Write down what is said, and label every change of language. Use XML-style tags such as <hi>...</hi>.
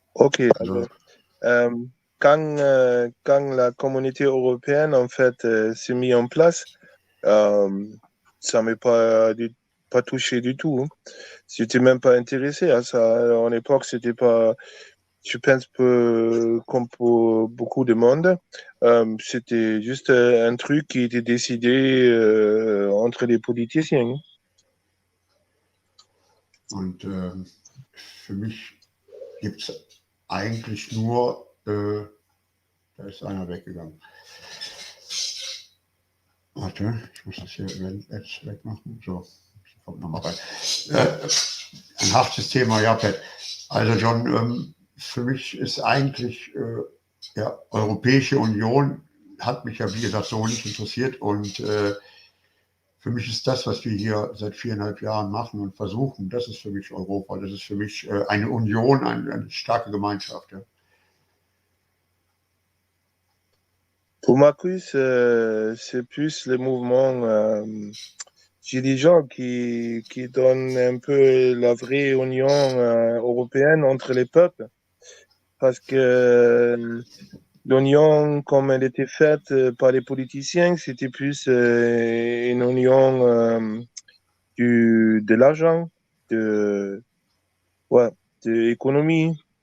<fr>Ok, alors, quand la communauté européenne en fait s'est mise en place, ça ne m'a pas touché du tout. Hein. J'étais même pas intéressé à ça. En époque, c'était pas, je pense, comme pour beaucoup de monde, c'était juste un truc qui était décidé entre les politiciens.</fr> <de>Und für mich gibt es eigentlich nur, da ist einer weggegangen. Warte, ich muss das hier jetzt wegmachen. So, kommt nochmal rein. Ein hartes Thema, ja, Pat. Also John, für mich ist eigentlich, Europäische Union hat mich ja, wie gesagt, so nicht interessiert und für mich ist das, was wir hier seit 4,5 Jahren machen und versuchen, das ist für mich Europa, das ist für mich eine Union, eine starke Gemeinschaft. Ja.</de> <fr>Pour Marcus, c'est plus le mouvement Gilets jaunes qui donne un peu la vraie union européenne entre les peuples. Parce que l'union, comme elle était faite par les politiciens, c'était plus une union de l'argent, de l'économie.</fr>